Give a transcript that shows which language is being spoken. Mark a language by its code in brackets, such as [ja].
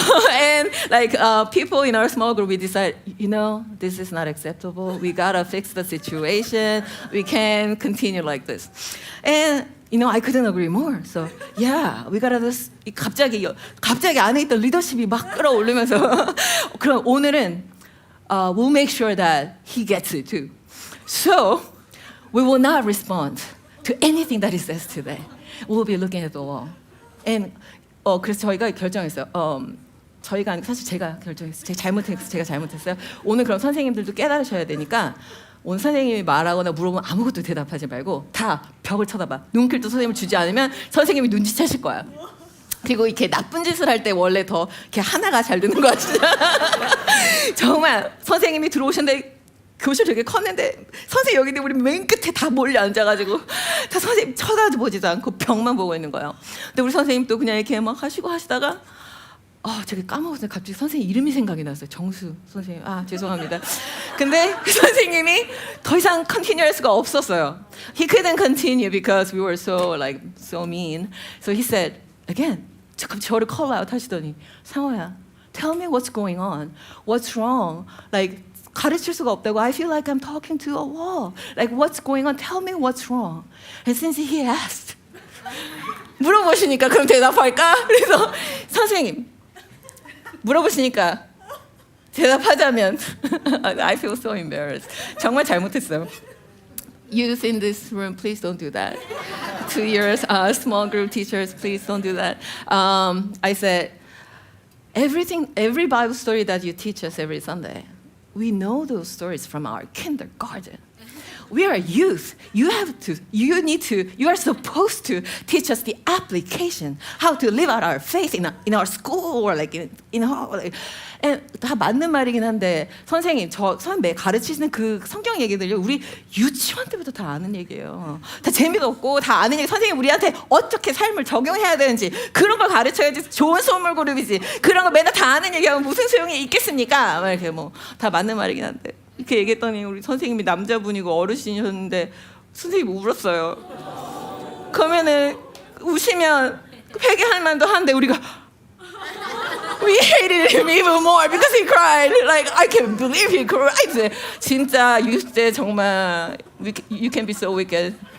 [en] And like people in our small group, we decide, you know, this is not acceptable. We gotta fix the situation. We can't continue like this. And you know, I couldn't agree more. So, yeah, we gotta this. [ko] 갑자기 안에 있던 리더십이 막 끌어올리면서 그럼 오늘은 [en] we'll make sure that he gets it too. So, we will not respond to anything that he says today. We'll be looking at the wall. [ko] And 그래서 저희가 결정했어요. 저희가 아니고 사실 제가 결정했어요. 제가 잘못했어요. 오늘 그럼 선생님들도 깨달으셔야 되니까 오늘 선생님이 말하거나 물어보면 아무것도 대답하지 말고 다 벽을 쳐다봐. 눈길도 선생님을 주지 않으면 선생님이 눈치채실 거야. 그리고 이렇게 나쁜 짓을 할 때 원래 더 이렇게 하나가 잘 되는 거 같죠? 정말 선생님이 들어오셨는데 교실 되게 컸는데 선생님 여기 우리 맨 끝에 다 몰려 앉아가지고 다 선생님 쳐다보지도 않고 벽만 보고 있는 거예요. 근데 우리 선생님 또 그냥 이렇게 막 하시다가 제가 까먹었어요. 갑자기 선생님 이름이 생각이 났어요. 정수 선생님. 죄송합니다. 근데 그 선생님이 더 이상 컨티뉴할 수가 없었어요. [en] He couldn't continue because we were so mean. So he said again. [ko] 저를 [en] call out [ko] 하시더니 상호야, [en] tell me what's going on. What's wrong? [ko] Like 가르칠 수가 없다고. [en] I feel like I'm talking to a wall. Like what's going on? Tell me what's wrong. And since he asked, [ko] 물어보시니까 그럼 대답할까? 그래서 선생님 물어보시니까 대답하자면 [en] I feel so embarrassed. [ko] 정말 잘못했어요. [en] Youth in this room, please don't do that. To your small group teachers, please don't do that. I said, every Bible story that you teach us every Sunday, we know those stories from our kindergarten. we are youth. You are supposed to teach us the application, how to live out our faith in our school or like in our like. [ko] 다 맞는 말이긴 한데 선생님 선배 가르치시는 그 성경 얘기들요 우리 유치원 때부터 다 아는 얘기예요. 다 재미도 없고 다 아는 얘기. 선생님 우리한테 어떻게 삶을 적용해야 되는지 그런 걸 가르쳐야지 좋은 선물 그룹이지. 그런 거 맨날 다 아는 얘기하면 무슨 소용이 있겠습니까? 막 이렇게 뭐 다 맞는 말이긴 한데 이렇게 얘기했더니 우리 선생님이 남자분이고 어르신이셨는데 선생님이 울었어요. 그러면은 우시면 회개할 만도 한데 우리가 [en] We hated him even more because he cried. Like I can't believe he cried. [ko] 진짜 [en] youth [ko] 때 정말 [en] you can be so wicked.